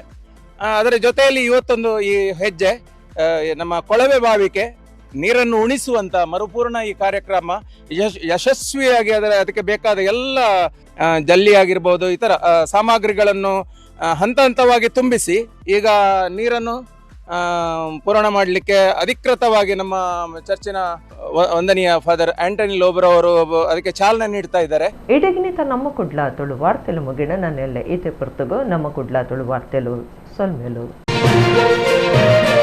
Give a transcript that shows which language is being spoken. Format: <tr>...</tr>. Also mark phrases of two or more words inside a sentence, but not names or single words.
<kn>ಅದರ ಜೊತೆಯಲ್ಲಿ ಇವತ್ತೊಂದು ಈ ಹೆಜ್ಜೆ ನಮ್ಮ ಕೊಳವೆ ಬಾವಿಗೆ ನೀರನ್ನು ಉಣಿಸುವಂತ ಮರುಪೂರ್ಣ ಈ ಕಾರ್ಯಕ್ರಮ ಯಶಸ್ವಿಯಾಗಿ ಅದಕ್ಕೆ ಬೇಕಾದ ಎಲ್ಲ ಜಲ್ಲಿ ಆಗಿರ್ಬೋದು ಇತರ ಸಾಮಗ್ರಿಗಳನ್ನು ಹಂತ ಹಂತವಾಗಿ ತುಂಬಿಸಿ ಈಗ ನೀರನ್ನು ಪೂರ್ಣ ಮಾಡಲಿಕ್ಕೆ ಅಧಿಕೃತವಾಗಿ ನಮ್ಮ ಚರ್ಚಿನ ವಂದನೀಯ ಫಾದರ್ ಆಂಟನಿ ಲೋಬ್ರವರು ಅದಕ್ಕೆ ಚಾಲನೆ ನೀಡ್ತಾ ಇದ್ದಾರೆ.</kn> <tcy>ಇಡಗಿನಿತ ನಮ್ಮ ಕುಡ್ಲಾ ತುಳು ವಾರ್ತೆಲು ಮುಗಿಣ ನನ್ನೆಲ್ಲ ಈತೆ ಪುರ್ತಗು ನಮ್ಮ ಕುಡ್ಲಾ ತುಳು ವಾರ್ತೆಲು ಸೊಲ್ಮೆಲು.</tcy>